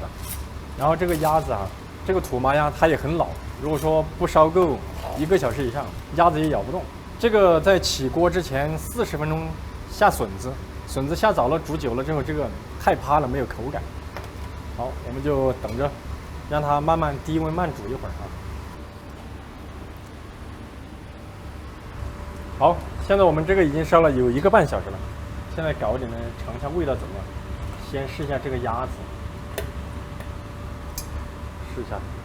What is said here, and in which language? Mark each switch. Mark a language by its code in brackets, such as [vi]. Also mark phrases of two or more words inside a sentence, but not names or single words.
[zh] 然后这个鸭子啊，这个土麻鸭它也很老，如果说不烧够1个小时以上，鸭子也咬不动。这个在起锅之前40分鐘下筍子，筍子下早了，煮久了之後，這個太趴了，沒有口感。好，我們就等着，讓它慢慢低溫慢煮一會兒啊。好，現在我們這個已經燒了有1個半小時了，現在搞一點呢，嘗一下味道怎麼樣。先試一下這個鴨子，試一下。